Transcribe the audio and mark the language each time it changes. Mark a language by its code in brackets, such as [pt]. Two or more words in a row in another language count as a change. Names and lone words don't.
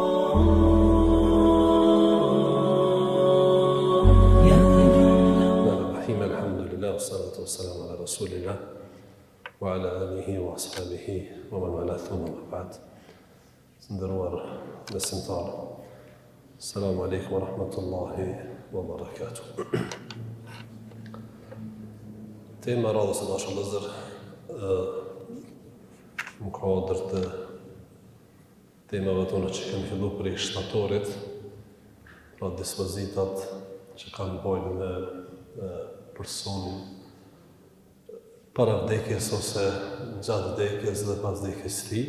[ar] الحمد لله والصلاة والسلام على رسول الله وعلى آله وأصحابه ومن والى ثم ما بعد. [sq] Nderuar besimtarë, [ar] السلام عليكم ورحمة الله وبركاته. [sq] Tema radhës e dashur vëllezër në kuadër të temave tona që kemi filluar prej shtatorit, pra dispozitat që kanë bojnë me personin para vdekjes ose gjatë vdekjes dhe pas vdekjes së tij.